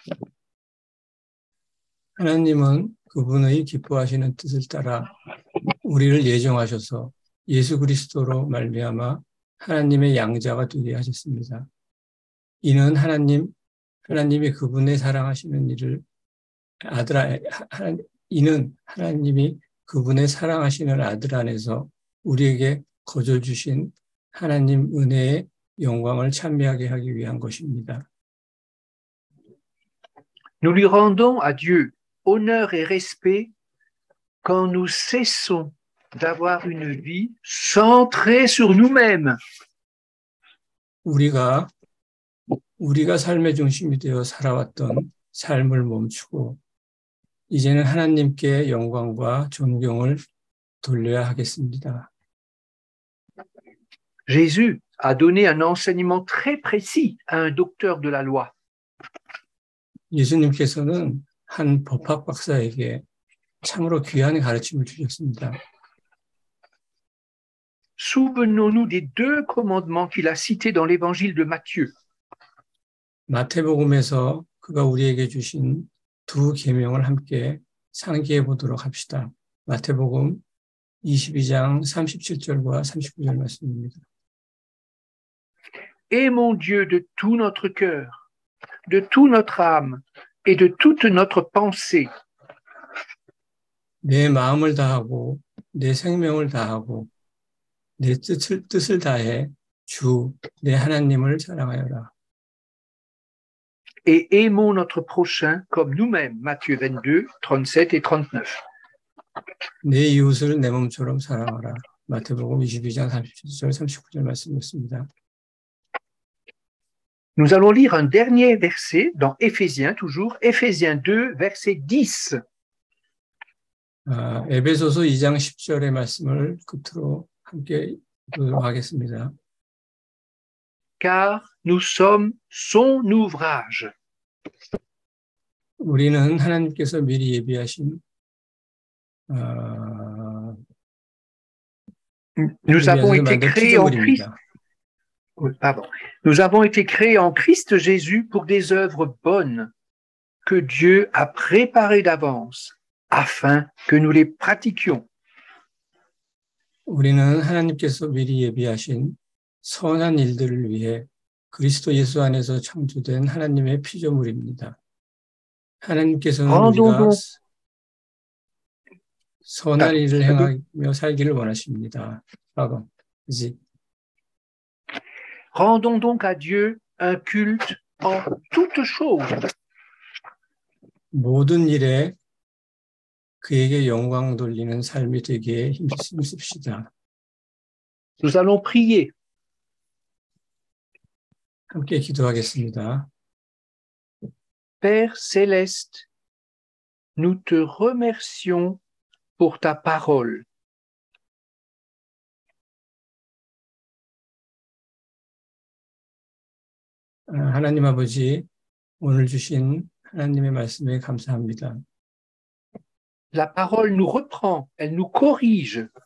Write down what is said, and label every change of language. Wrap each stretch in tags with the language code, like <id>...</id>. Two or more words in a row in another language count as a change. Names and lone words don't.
<ko>하나님은 그분의 기뻐하시는 뜻을 따라 우리를 예정하셔서 예수 그리스도로 말미암아 하나님의 양자가 되게 하셨습니다. 이는 하나님이 그분의 사랑하시는 이는 하나님이 그분의 사랑하시는 아들 안에서 우리에게 거저 주신 하나님 은혜의 영광을 찬미하게 하기 위한 것입니다.</ko> <fr>Nous lui rendons à Dieu honneur et respect quand nous cessons d'avoir une vie centrée sur nous-mêmes.</fr> <ko>우리가 삶의 중심이 되어 살아왔던 삶을 멈추고 이제는 하나님께 영광과 존경을 돌려야 하겠습니다.</ko> <fr>Jésus a donné un enseignement très précis à un docteur de la loi.</fr> <ko>예수님께서는 한 법학 박사에게 참으로 귀한 가르침을 주셨습니다.</ko> <fr>Souvenons-nous des deux commandements qu'il a cités dans l'évangile de Matthieu.</fr> <ko>마태복음에서 그가 우리에게 주신 두 계명을 함께 상기해 보도록 합시다. 마태복음 22장 37절과 39절 말씀입니다.</ko> <fr>Aimons Dieu de tout notre cœur, de toute notre âme et de toute notre pensée.</fr> <ko>내 마음을 다하고 내 생명을 다하고 내 뜻을 다해 주 내 하나님을 사랑하여라.</ko> <fr>Et aimons notre prochain comme nous-mêmes. Matthieu 22, 37 et 39.</fr> <ko>내 이웃을 내 몸처럼 사랑하라. 마태복음 22장 37절 39절 말씀이었습니다.</ko> <fr>Nous allons lire un dernier verset dans Éphésiens, toujours, Éphésiens 2, verset 10.</fr> <ko>에베소서 2장 10절의 말씀을 끝으로 함께 보도록 하겠습니다.</ko> <fr>Car nous sommes son ouvrage.</fr> <ko>우리는 하나님께서 미리 예비하신</ko> <fr>Nous avons été créés en Christ. Pardon. Nous avons été créés en Christ Jésus pour des œuvres bonnes que Dieu a préparées d'avance afin que nous les pratiquions.</fr> <ko>우리는 하나님께서 미리 예비하신 선한 일들을 위해 그리스도 예수 안에서 창조된 하나님의 피조물입니다. 하나님께서는 우리가 선한 일을 행하며 살기를 원하십니다.</ko> <fr>Rendons donc à Dieu un culte en toutes choses.</fr> <ko>모든 일에 그에게 영광 돌리는 삶이 되기에 힘씁시다.</ko> <fr>Nous allons prier.</fr> <ko>함께 기도하겠습니다.</ko> <fr>Père céleste, nous te remercions pour ta parole.</fr> <ko>하나님 아버지, 오늘 주신 하나님의 말씀에 감사합니다.</ko> <fr>La parole nous reprend, elle nous corrige.</fr>